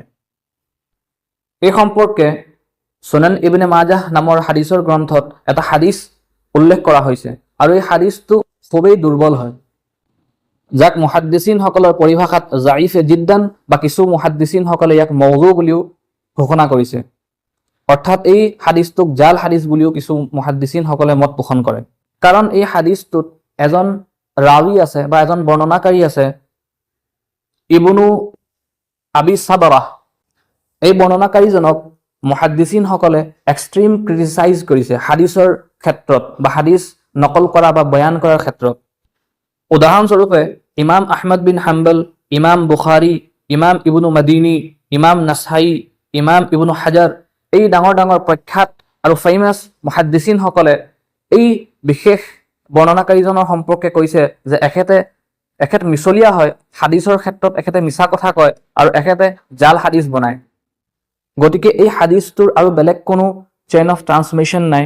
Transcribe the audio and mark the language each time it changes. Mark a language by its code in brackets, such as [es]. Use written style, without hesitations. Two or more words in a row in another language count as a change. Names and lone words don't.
[as] এই সম্পৰ্কে সুনান ইবনে মাজাহ নামৰ হাদিসৰ গ্ৰন্থত এটা হাদিস উল্লেখ কৰা হৈছে, আৰু এই হাদিসটো খুবেই দুৰ্বল হয়, যাক মুহাদ্দিছিনসকলৰ পৰিভাষাত [ar] ضعيف جدا [as] বা কিছু মুহাদ্দিছিনসকলে ইয়াক মওযু বুলিও ঘোষণা কৰিছে। অৰ্থাৎ এই হাদিসটোক জাল হাদিস বুলিও কিছু মুহাদ্দিছিনসকলে মত পোষণ কৰে, কাৰণ এই হাদিসটোত এজন ৰাৱী আছে বা এজন বৰ্ণনাকাৰী আছে, ইবনু আবি সাবৰাহ। এই বৰ্ণনাকাৰীজনক মুহাদ্দিছিনসকলে [en] extreme criticize [as] কৰিছে হাদিসৰ ক্ষেত্ৰত বা হাদিস নকল কৰা বা বয়ান কৰাৰ ক্ষেত্ৰত। উদাহৰণস্বৰূপে ইমাম আহমদ বিন হাম্বল, ইমাম বুখাৰী, ইমাম ইবনু মদিনী, ইমাম নাসাই, ইমাম ইবনু হাজাৰ, এই ডাঙৰ ডাঙৰ প্ৰখ্যাত আৰু ফেমাছ মুহাদ্দিছিনসকলে এই বিশেষ বৰ্ণনাকাৰীজনৰ সম্পৰ্কে কৈছে যে এখেতে এখেত মিছলীয়া হয়, হাদিছৰ ক্ষেত্ৰত এখেতে মিছা কথা কয় আৰু এখেতে জাল হাদিছ বনায়। গতিকে এই হাদিছটোৰ আৰু বেলেগ কোনো [en] chain of transmission [as] নাই।